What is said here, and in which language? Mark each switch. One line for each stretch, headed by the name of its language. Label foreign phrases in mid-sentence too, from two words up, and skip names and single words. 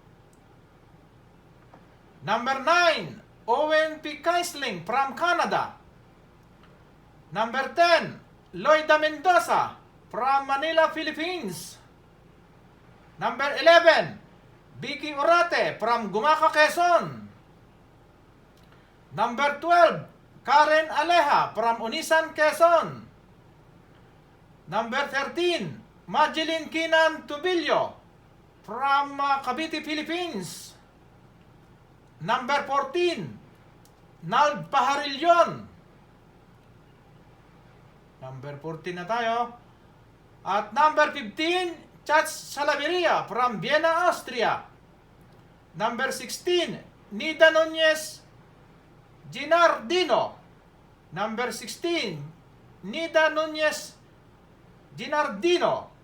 English: Number 9, Owen P. Keisling from Canada. Number 10, Loida Mendoza from Manila, Philippines. Number 11, Vicky Urate from Gumaca, Quezon. Number 12, Karen Aleja from Unisan, Quezon. Number 13, Majeline Kinan Tubilio from Cavite, Philippines. Number 14, Nald Paharilyon.
Filipino: Number 14 na tayo.
English: At number 15, Chats Salaveria from Vienna, Austria. Number 16, Nida Nunez Ginardino. Number 16, Nida Nunez Ginardino.